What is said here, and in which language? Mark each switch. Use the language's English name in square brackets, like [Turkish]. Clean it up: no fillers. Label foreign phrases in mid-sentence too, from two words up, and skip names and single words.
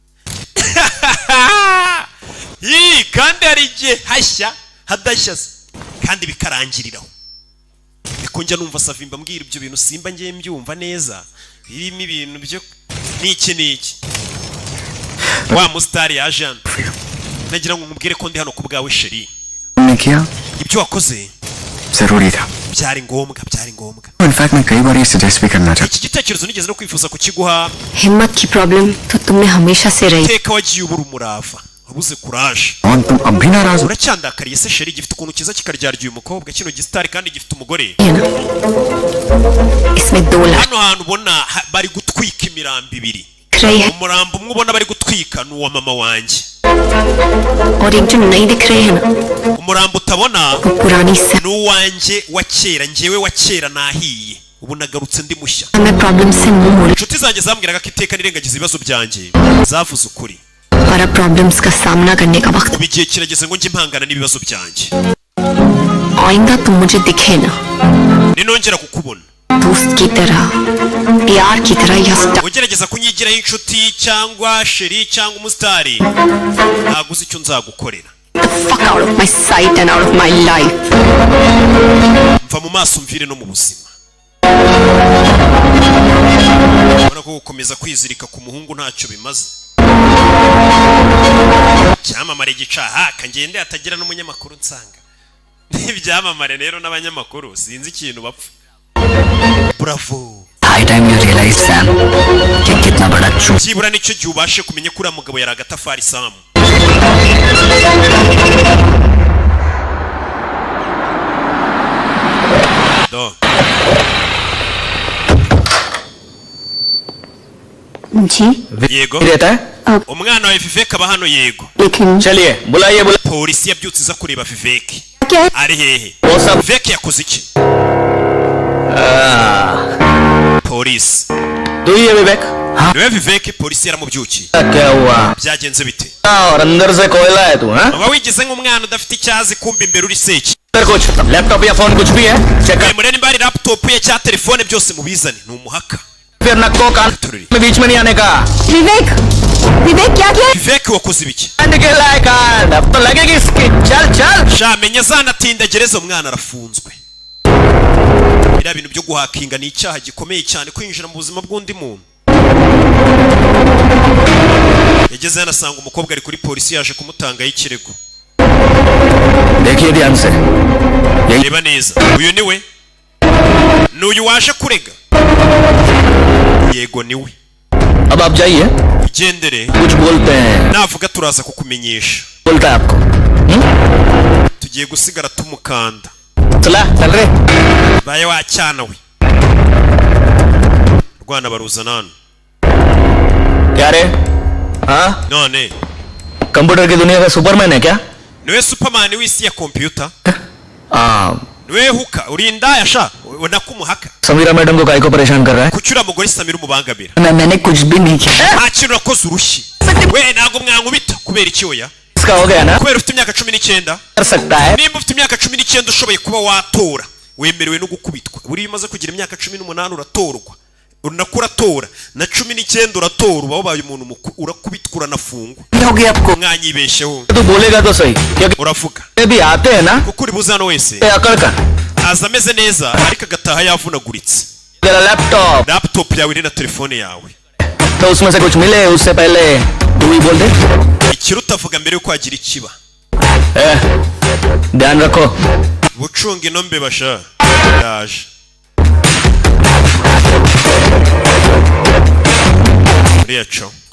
[Kinyarwanda] kandi hari igihe hashya hadashya kandi bikarangiriraho ariko njya numva Savimba mbwira ibyo bintu simba ngiye mbyumva neza birimo ibintu byo n'iki wa mustari yaje hano nagira ngo nkubwire ko ndi hano ku bwawe sheri ibyo wakoze [Hindi] जरूरी था [Kinyarwanda] byari ngombwa [Hindi] इनफैक्ट मैं कई बार ये सजेस्ट भी करना चाहता [Kinyarwanda] iki gitekerezo nigeze no kwifuza kukiguha [Hindi] हिम्मत की प्रॉब्लम तो तुमने हमेशा से रही [Kinyarwanda] teka wagiye ubura umurava wabuze courage [Hindi] और तुम अब भी नाराज हो [Kinyarwanda] uracyandakariye se sheri gifite ukuntu kiza kikaryarya uyu mukobwa kino gisitari kandi gifite umugore [Hindi] इसमें 2 लाख [Kinyarwanda] hano hantu ubona bari gutwika imirambo ibiri umurambo umwe ubona bari gutwika ni uwa mama wanjye [Hindi] और एक जो नहीं दिख रहे हैं ना [Kinyarwanda] umurambo utabona [Hindi] पुरानी से [Kinyarwanda] ni uwanjye wa kera njyewe wa kera nahiye ubu nagarutse ndi mushya [Hindi] मैं प्रॉब्लम से मुंह मोड़ [Kinyarwanda] inshuti zanjye zambwiraga ko iteka nirengagiza ibibazo byanjye zavuze ukuri [Hindi] और प्रॉब्लम्स का सामना करने का वक्त [Kinyarwanda] ubu igihe kirageze ngo njye impangana n'ibibazo byanjye [Hindi] आइंदा तुम मुझे दिखे ना [Kinyarwanda] ninongera kukubona [Hindi] दोस्त की तरह प्यार की तरह या [Kinyarwanda] ugerageza kunyigiraho inshuti cyangwa sheri cyangwa umusitari ntabwo uzi icyo nzagukorera [English] fuck out of my sight and out of my life [Kinyarwanda] mva mu maso mvire no mu buzima ubona ko gukomeza kwizirika ku muhungu ntacyo bimaze cyamamare gicaha kangende atagira n'umunyamakuru nsanga n'ibyamamare rero n'abanyamakuru sinzi ikintu bapfa bravo [English] high time you realize Sam [Hindi] कि कितना बड़ा झूठ [Kinyarwanda] byibura nicyo gihe ubashe kumenya ko uriya mugabo yari agatafari Samu do [Hindi] जी [Kinyarwanda] yego [Hindi] रहता है [Kinyarwanda] umwana wa Vivek aba hano yego [Hindi] लेकिन चलिए बुलाइए [Kinyarwanda] polisi yabyutse iza kureba Vivek [Hindi] क्या है [Kinyarwanda] ari hehe Vivek yakoze iki polisi [Hindi] दुइए विवेक [Kinyarwanda] niwe Vivek polisi yaramubyukiye [Hindi] क्या हुआ [Kinyarwanda] byagenze bite [Hindi] और अंदर से कोयला है तू हाँ [Kinyarwanda] uba wigize nk'umwana udafite icyazi kumva imbere uri seki [Hindi] कुछ लैपटॉप या फोन कुछ भी है चेक कर [Kinyarwanda] mureni mbari laptop ye cyangwa telefone byose mubizane ni umuhaka [Hindi] फिर नक्को कान में बीच में नहीं आने का विवेक विवेक क्या किया [Kinyarwanda] Vivek wakoze ibiki [Hindi] कांड के लायक कांड अब तो लगेगी इसकी चल चल [Kinyarwanda] sha menya zanatinda gereza umwana arafunzwe biriya bintu byo guhakinga ni icyaha gikomeye cyane kwinjira mu buzima bw'undi muntu yageze yanasanga umukobwa ari kuri polisi yaje kumutangaho ikirego [Hindi] देखिए ध्यान से [Kinyarwanda] reba neza uyu niwe n'uyu waje kurega yego niwe [Hindi] अब आप जाइए [Kinyarwanda] ugendere [Hindi] कुछ बोलते हैं [Kinyarwanda] navuga turaza kukumenyesha [Hindi] बोलता है आपको [Kinyarwanda] tugiye gusigara tumukanda [Hindi] चला चल रहे [Kinyarwanda] baye wacyana we rwana baruzana hano [Hindi] क्या रे हाँ [Kinyarwanda] none [Hindi] कंप्यूटर की दुनिया का सुपरमैन है क्या [Kinyarwanda] niwe superman w'isi ya computer [Hindi] हाँ [Kinyarwanda] niwe huka uri indaya sha unakumuhaka [Hindi] समीरा मैडम को काय को परेशान कर रहा है [Kinyarwanda] kuki uriya mugore Samira umubangamira [Hindi] मैंने कुछ भी नहीं किया [Kinyarwanda] nta kintu urakoze urushyi we ntabwo mwankubita kubera iki oya [Hindi] इसका हो गया ना [Kinyarwanda] kubera ufite imyaka 19 [Hindi] कर सकता है [Kinyarwanda] nimba ufite imyaka 19 ushoboye kuba watora wemerewe no gukubitwa buri bimaze kugira imyaka 18 uratorwa unakuratora na 19 uratora uba wabaye umuntu urakubitwa uranafungwa [Hindi] हो गया आपको [Kinyarwanda] mwanyibesheho [Hindi] तो बोलेगा तो सही क्योंकि [Kinyarwanda] uravuga [Hindi] भी आते हैं ना [Kinyarwanda] kuko uri buze hano wese [Hindi] अकड़ का [Kinyarwanda] aza ameze neza ariko agataha yavunaguritse [Hindi] तेरा लैपटॉप [Kinyarwanda] laptop yawe ni na telefone yawe [Hindi] तो उसमें से कुछ मिले उससे पहले तू ही बोल दे [Kinyarwanda] ikiruta avuga mbere yuko agira ikiba [Hindi] ध्यान रखो [Kinyarwanda] bucunga ino mbeba sha yaje uriyaco